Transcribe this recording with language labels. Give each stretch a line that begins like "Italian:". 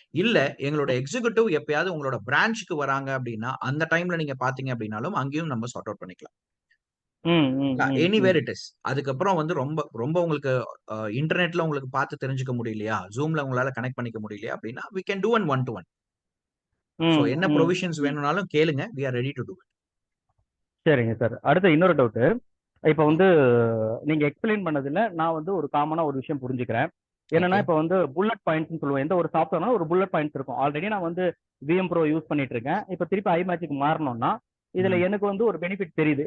Tamil: இல்ல எங்களோட எக்ஸிக்யூட்டிவ் எப்பயாவது உங்களோட பிரான்ச்சுக்கு வராங்க அப்படின்னா அந்த டைம்ல நீங்க பாத்தீங்க அப்படின்னாலும் அங்கேயும் நம்ம சார்ட் அவுட் பண்ணிக்கலாம்.
English: Anywhere it is.
Tamil: அதுக்கப்புறம் வந்து ரொம்ப ரொம்ப உங்களுக்கு இன்டர்நெட்ல உங்களுக்கு பார்த்து தெரிஞ்சுக்க முடியலையா, ஜூம்ல உங்களால கனெக்ட் பண்ணிக்க முடியலையா அப்படின்னா
English: we can do an 1-to-1. So
Tamil: என்ன ப்ரொவிஷன்ஸ் வேணும்னாலும் கேளுங்க,
English: we are ready to do it.
Tamil: சரிங்க சார். அடுத்து இன்னொரு டவுட்டு. இப்போ வந்து நீங்க எக்ஸ்பிளைன் பண்ணதுல நான் வந்து ஒரு காமனா ஒரு விஷயம் புரிஞ்சுக்கிறேன். என்னன்னா
English: Okay.
Tamil: இப்போ வந்து புல்லட் பாயிண்ட்ஸ் சொல்லுவோம். எந்த ஒரு சாஃப்ட்வேர்னா ஒரு புல்லட் பாயிண்ட்ஸ் இருக்கும். ஆல்ரெடி நான் வந்து விஎம் ப்ரோ யூஸ் பண்ணிட்டு இருக்கேன். இப்போ திருப்பி ஐமேஜிக் மாறணும்னா இதுல எனக்கு வந்து ஒரு பெனிஃபிட் தெரியுது.